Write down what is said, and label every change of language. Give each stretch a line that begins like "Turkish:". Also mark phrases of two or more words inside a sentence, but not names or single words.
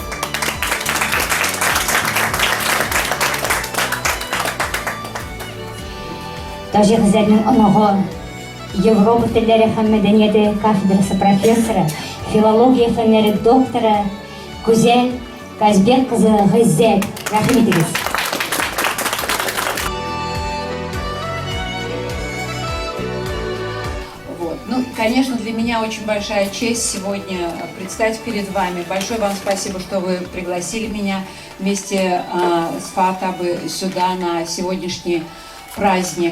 Tatar: Тажи Гыззәтнең оныгы, Европа телләре һәм мәдәнияте кафедрасы профессоры, филология фәннәре докторы Гүзәл Казбек кызы Гыззәт. Рәхмәт итегез.
Russian: Ну, конечно, для меня очень большая честь сегодня предстать перед вами. Большое вам спасибо, что вы пригласили меня вместе с Фатабы сюда на сегодняшний праздник.